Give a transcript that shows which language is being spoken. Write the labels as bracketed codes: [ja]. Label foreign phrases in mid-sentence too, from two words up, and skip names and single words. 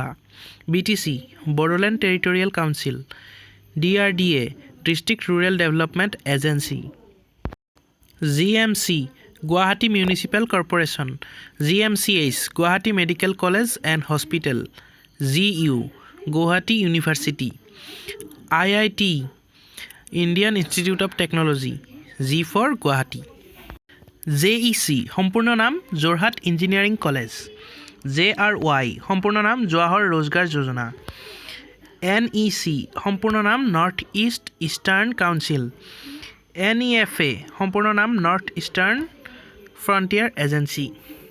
[en] BTC, Bodoland Territorial Council. DRDA, District Rural Development Agency. GMC, Guwahati Municipal Corporation. GMCH, Guwahati Medical College and Hospital. GU, Guwahati University. IIT, Indian Institute of Technology. G for Guwahati. [as] JEC, সম্পূৰ্ণ নাম যোৰহাট ইঞ্জিনিয়াৰিং কলেজ. JRY, সম্পূৰ্ণ নাম জৱাহৰ ৰোজগাৰ যোজনা. NEC, সম্পূৰ্ণ নাম নৰ্থ ইষ্ট ইষ্টাৰ্ণ কাউন্সিল. NEFA, সম্পূৰ্ণ নাম নৰ্থ ইষ্টাৰ্ণ ফ্ৰণ্টিয়াৰ এজেঞ্চি.